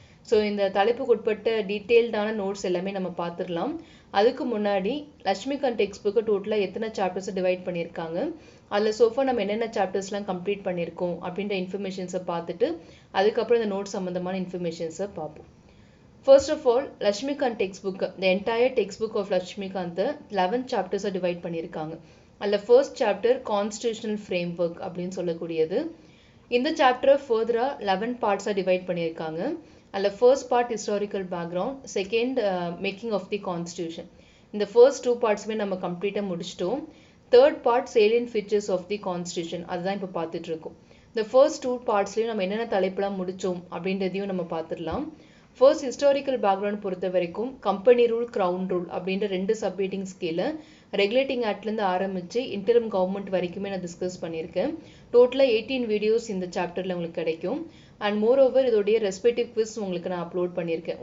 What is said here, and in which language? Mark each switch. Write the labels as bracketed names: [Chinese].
[Tamil] So இந்த தலைப்புக்கு உட்பட்ட டீட்டெயில்டான நோட்ஸ் எல்லாமே நம்ம பார்த்துடலாம். அதுக்கு முன்னாடி லட்சுமிகாந்த் டெக்ஸ்ட் புக்கு டோட்டலாக எத்தனை சாப்டர்ஸை டிவைட் பண்ணியிருக்காங்க, அதில் சோஃபா நம்ம என்னென்ன சாப்டர்ஸ்லாம் கம்ப்ளீட் பண்ணியிருக்கோம் அப்படின்ற இன்ஃபர்மேஷன்ஸை பார்த்துட்டு அதுக்கப்புறம் இந்த நோட் சம்மந்தமான இன்ஃபர்மேஷன்ஸை பார்ப்போம். [English] First of all, Lakshmikant textbook, the entire textbook of Lakshmikant 11 chapters divide [Tamil] பண்ணியிருக்காங்க. அதில் [English] first chapter constitutional framework [Tamil] அப்படின்னு சொல்லக்கூடியது. இந்த [English] chapter further 11 parts divide [Tamil] பண்ணியிருக்காங்க. [English] அதில் first part historical background, second making of the constitution. [Tamil] இந்த [English] first two [Tamil] partsமே நம்ம கம்ப்ளீட்டாக முடிச்சிட்டோம். [English] third part salient features of the constitution, [Tamil] அதுதான் இப்போ பார்த்துட்டு இருக்கோம். இந்த first two partsலையும் நம்ம என்னென்ன தலைப்புலாம் முடிச்சோம் அப்படின்றதையும் நம்ம பார்த்துடலாம். ஃபர்ஸ்ட் ஹிஸ்டாரிக்கல் பேக்ரவுண்ட் பொறுத்த வரைக்கும் கம்பெனி ரூல், கிரவுன் ரூல் அப்படின்ற ரெண்டு சப்ஹெட்டிங்ஸ் கீழே ரெகுலேட்டிங் ஆக்ட்லேருந்து ஆரம்பித்து இன்டரிம் கவர்மெண்ட் வரைக்குமே நான் டிஸ்கஸ் பண்ணியிருக்கேன். டோட்டலாக 18 வீடியோஸ் இந்த சாப்டரில் உங்களுக்கு கிடைக்கும். அண்ட் மோர் ஓவர் இதோடைய ரெஸ்பெக்டிவ் குவிஸ் உங்களுக்கு நான் அப்லோட் பண்ணியிருக்கேன்.